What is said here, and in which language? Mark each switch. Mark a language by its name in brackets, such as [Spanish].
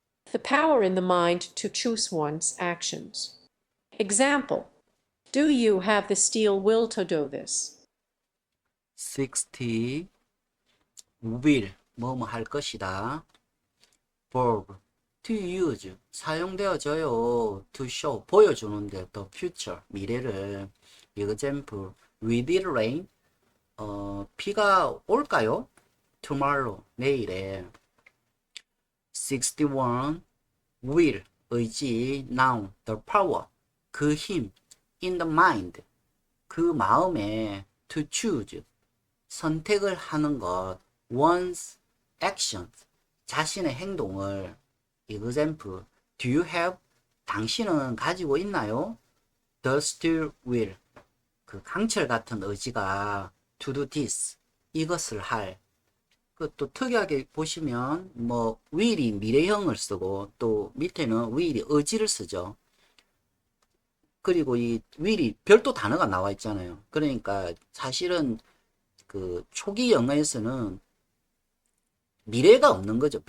[English] The power in the mind to choose one's actions. Example. Do you have the steel will to do this? [Korean] 60 will 뭐뭐 할 것이다. [English] verb to use [Korean] 사용되어져요. [English] to show [Korean] 보여주는데 [English] the future [Korean] 미래를. [English] example will it rain [Korean] 비가 올까요? [English] tomorrow [Korean] 내일에. [English] 61 will [Korean] 의지 [English] noun the power [Korean] 그 힘 [English] in the mind [Korean] 그 마음에 [English] to choose [Korean] 선택을 하는 것 [English] one's actions [Korean] 자신의 행동을. [English] example do you have [Korean] 당신은 가지고 있나요? [English] the steel will [Korean] 그 강철 같은 의지가 [English] to do this [Korean] 이것을 할. 그 또 특이하게 보시면 뭐 will이 미래형을 쓰고 또 밑에는 will이 의지를 쓰죠. 그리고 이 will이 별도 단어가 나와 있잖아요. 그러니까 사실은 그 초기 영어에서는 미래가 없는 거죠.